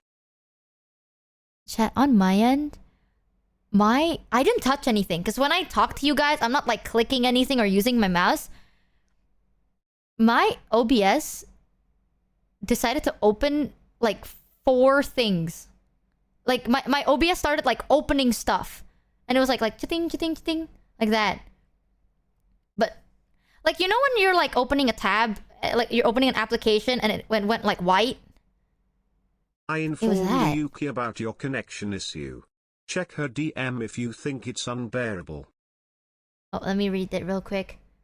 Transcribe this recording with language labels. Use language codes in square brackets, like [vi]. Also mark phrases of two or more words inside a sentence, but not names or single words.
[en] Chat, on my end, I didn't touch anything. Because when I talk to you guys, I'm not like clicking anything or using my mouse. My OBS decided to open like 4 things. Like my OBS started like opening stuff. And it was like cha-ting, cha-ting, cha-ting, like that. But like, you know when you're like opening a tab, like you're opening an application and it went like white? I was informed that. Yuki about your connection issue. Check her DM if you think it's unbearable. Oh, let me read it real quick.